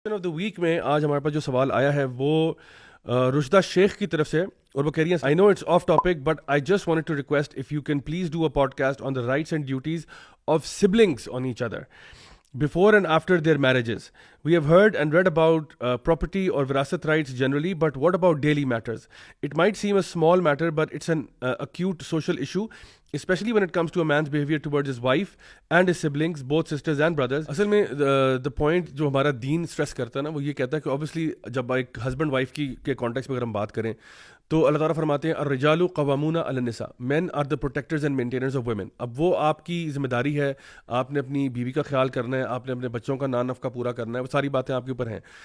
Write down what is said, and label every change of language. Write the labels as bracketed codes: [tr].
[en] of the week [ur] میں آج ہمارے پاس جو سوال آیا ہے وہ رشدہ شیخ کی طرف سے, اور وہ کہہ رہی ہیں [en] I know it's off topic but I just wanted to request if you can please do a podcast on the rights and duties of siblings on each other before and after their marriages. We have heard and read about property or virasat rights generally, but what about daily matters? It might seem a small matter, but it's an acute social issue, especially when it comes to a man's behavior towards his wife and his siblings, both sisters and brothers. [ur] اصل میں the point جو ہمارا دین stress کرتا ہے نا, وہ یہ کہتا ہے کہ obviously جب ایک ہسبینڈ وائف کی کے کانٹیکس میں اگر ہم بات کریں تو اللہ تعالیٰ فرماتے ہیں [ar] الرجال قوامون علی النساء, [en] Men are the protectors and maintainers of women. [ur] اب وہ آپ کی ذمہ داری ہے, آپ نے اپنی بیوی کا خیال کرنا ہے, آپ نے اپنے بچوں کا نان نفقہ پورا کرنا ہے, وہ ساری باتیں آپ کے اوپر ہیں.